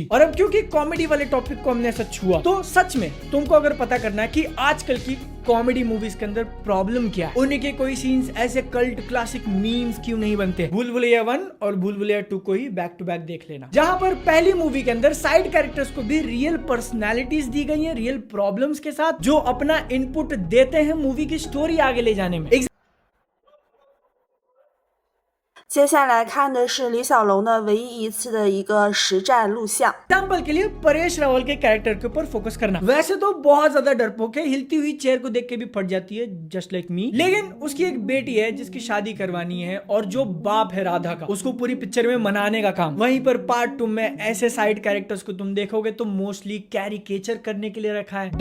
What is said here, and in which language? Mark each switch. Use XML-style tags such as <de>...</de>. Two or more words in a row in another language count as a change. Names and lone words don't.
<hi>और अब क्योंकि कॉमेडी वाले टॉपिक को हमने सच छुआ, तो सच में तुमको अगर पता करना है कि आजकल की</hi> <en>comedy movies</en> <hi>के अंदर प्रॉब्लम क्या है, उनके कोई सीन्स ऐसे</hi> <en>cult classic memes</en> <hi>क्यों नहीं बनते, भूल भुलैया 1 और भूल भुलैया 2 को ही</hi> <en>back to back</en> <hi>देख लेना, जहां पर पहली मूवी के अंदर</hi> <en>side characters</en> <hi>को भी</hi> <en>real personalities</en> <hi>दी गई है,</hi> <en>real problems</en> <hi>के साथ, जो अपना इनपुट देते हैं मूवी की स्टोरी आगे ले जाने में।</hi> <zh>接下来看的是李小龙的唯一一次的一个实战录像。</zh> <hi>एग्जाम्पल के लिए परेश रावल के कैरेक्टर के ऊपर फोकस करना। वैसे तो बहुत ज्यादा डरपोक है, हिलती हुई चेयर को देख के भी फट जाती है,</hi> <en>just like me.</en> <hi>लेकिन उसकी एक बेटी है जिसकी शादी करवानी है और जो बाप है राधा का, उसको पूरी पिक्चर में मनाने का काम। वहीं पर पार्ट 2 में ऐसे</hi> <en>side characters</en> <hi>को तुम देखोगे तो</hi> <en>mostly caricature</en> <hi>करने के लिए रखा है।</hi>